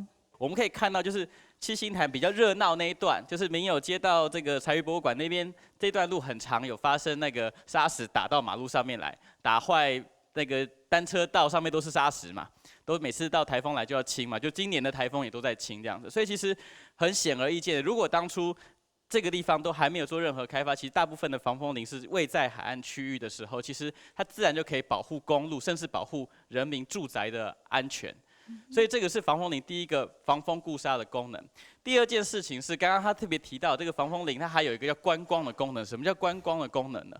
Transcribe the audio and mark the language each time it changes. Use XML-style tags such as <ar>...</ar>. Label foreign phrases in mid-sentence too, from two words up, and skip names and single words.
<zh>我們可以看到，就是七星潭比較熱鬧那一段，就是民友街到這個財藝博物館那邊這段路很長，有發生那個沙石打到馬路上面來，打壞那個單車道上面都是沙石嘛，都每次到颱風來就要清嘛，就今年的颱風也都在清這樣子，所以其實很顯而易見的，如果當初這個地方都還沒有做任何開發，其實大部分的防風林是位在海岸區域的時候，其實它自然就可以保護公路，甚至保護人民住宅的安全。所以这个是防风林第一个防风固沙的功能。第二件事情是，刚刚他特别提到这个防风林，它还有一个叫观光的功能。什么叫观光的功能呢？</zh>